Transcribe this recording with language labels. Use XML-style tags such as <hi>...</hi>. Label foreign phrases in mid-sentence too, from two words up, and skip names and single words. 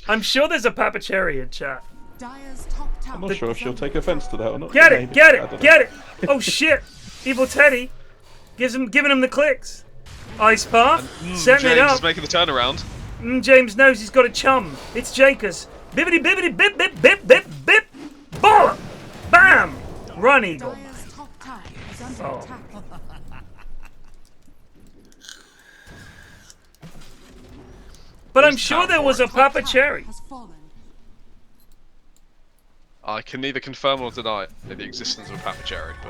<en>I'm sure there's a Papa Cherry in chat. Dire's top tower. I'm not sure if she'll take offense to that or not. Get it! Maybe. Get I don't it! know. Get it! Oh shit! Evil Teddy giving him the clicks. Ice Path, setting it James up. is making the turnaround. James knows he's got a chum. It's Jakers. Bibbity bibbity bip bip bip bip bip. Baller! Bam! Run, Eagle. Dire's top tower is under Oh. attack. But I'm sure there was a Papa Cherry. Has fallen. I can neither confirm or deny the existence of a Papa Cherry, but...</en>